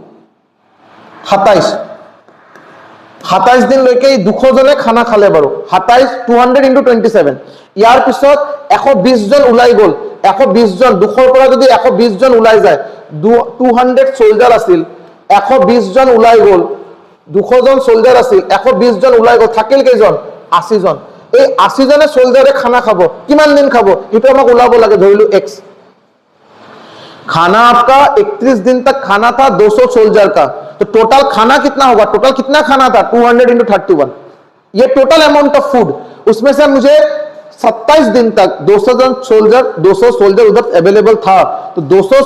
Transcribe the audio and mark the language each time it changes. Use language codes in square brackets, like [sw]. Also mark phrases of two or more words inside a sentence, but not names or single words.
[as] 27 দিন লৈকে 200 জনে খানা খালে বড় 27 200 ইনটু 27 ইয়ার পিছত 120 জন উলাই গল 120 জন 200 পৰা যদি 120 জন উলাই যায় 200 সোলজার আছিল 120 জন উলাই গল 200 জন সোলজার আছিল 120 জন উলাই গল থাকিল কেজন 80 জন এই 80 জনে সোলজারে খানা খাব কিমান দিন খাব এটা আমাক উলাব লাগে ধৰিলো x [hi] खाना आपका 31 दिन तक खाना था 200 सोल्जर का तो टोटल खाना कितना होगा टोटल कितना खाना था 200 into 31 ये [en] total amount of food [hi] उसमें से मुझे 27 दिन तक 200 सोल्जर उधर अवेलेबल था तो 200